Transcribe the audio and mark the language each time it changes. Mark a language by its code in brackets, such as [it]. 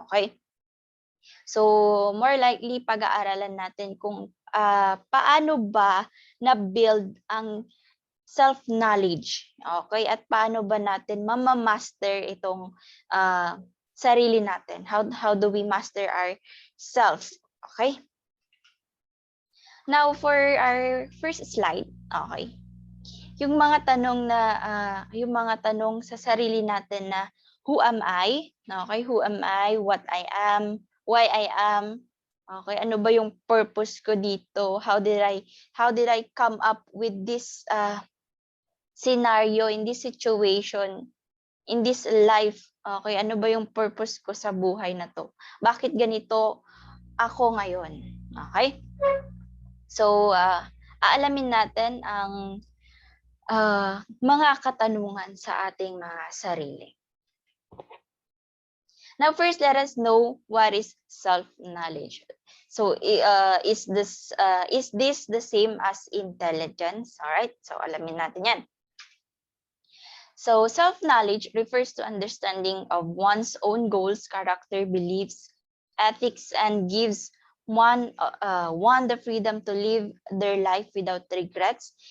[tl] Okay? So, more likely, pag-aaralan natin kung paano ba na-build ang self-knowledge. Okay? At paano ba natin mamamaster itong sarili natin? [en] How do we master ourselves? Okay? Now, for our first slide, [tl] okay, yung mga tanong na yung mga tanong sa sarili natin na [en] who am I? Okay, who am I? What I am? Why I am? [tl] Okay, ano ba yung purpose ko dito? [en] How did I come up with this scenario, in this situation, in this life? [tl] Okay, ano ba yung purpose ko sa buhay na to? Bakit ganito ako ngayon? Okay? So, aalamin natin ang mga katanungan sa ating mga sarili. [en] Now, first, let us know what is self-knowledge. So, is this the same as intelligence? All right. So, [tl] alamin natin yan. [en] So, self-knowledge refers to understanding of one's own goals, character, beliefs, ethics, and gives one the freedom to live their life without regrets.